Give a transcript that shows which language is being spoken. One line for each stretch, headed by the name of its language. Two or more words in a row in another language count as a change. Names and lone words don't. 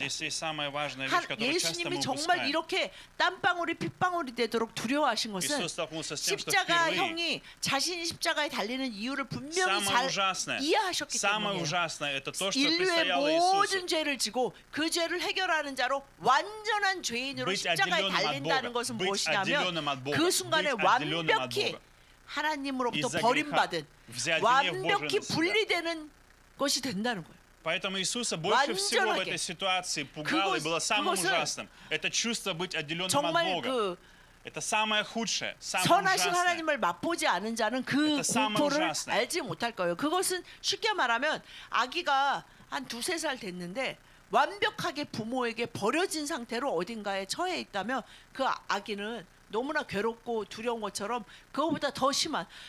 Russian: Здесь есть самая важная вещь, которую часто мы
Korean: 예수님이 정말
Russian: упускаем.
Korean: 이렇게 땀방울이 핏방울이 되도록 두려워하신 것은
Russian: Иисус столкнулся с тем, что
Korean: 십자가
Russian: впервые
Korean: 형이 자신이 십자가에 달리는 이유를 분명히
Russian: самое
Korean: 잘
Russian: ужасное,
Korean: 이해하셨기
Russian: самое
Korean: 때문이에요.
Russian: ужасное это то, что
Korean: 인류의
Russian: предстояло
Korean: 모든
Russian: Иисусу.
Korean: 죄를 지고 그 죄를 해결하는 자로 완전한 죄인으로
Russian: быть
Korean: 십자가에
Russian: отделенным от
Korean: 달린다는
Russian: Бога,
Korean: 것은
Russian: быть
Korean: 무엇이냐면
Russian: отделенным от Бога,
Korean: 그 순간에
Russian: быть отделенным от
Korean: 완벽히
Russian: Бога.
Korean: 하나님으로부터
Russian: из-за
Korean: 버림받은
Russian: греха взять гнев Божий
Korean: 완벽히
Russian: на себя.
Korean: 분리되는 것이 된다는 거예요.
Russian: Поэтому Иисуса больше всего в
Korean: 완전하게.
Russian: этой ситуации пугало и было самым
Korean: 그것은
Russian: ужасным. Это чувство быть отделенным от
Korean: 정말
Russian: Бога.
Korean: 그
Russian: Это самое худшее, самое
Korean: 선하신
Russian: ужасное.
Korean: 하나님을 맛보지 않은 자는 그
Russian: Это самое
Korean: 공포를
Russian: ужасное.
Korean: 알지 못할 거예요. 그것은 쉽게 말하면 아기가 한 2-3살 됐는데 완벽하게 부모에게 버려진 상태로 어딘가에 처해 있다면 그 아기는 너무나 괴롭고 두려운 것처럼 그거보다 더 심한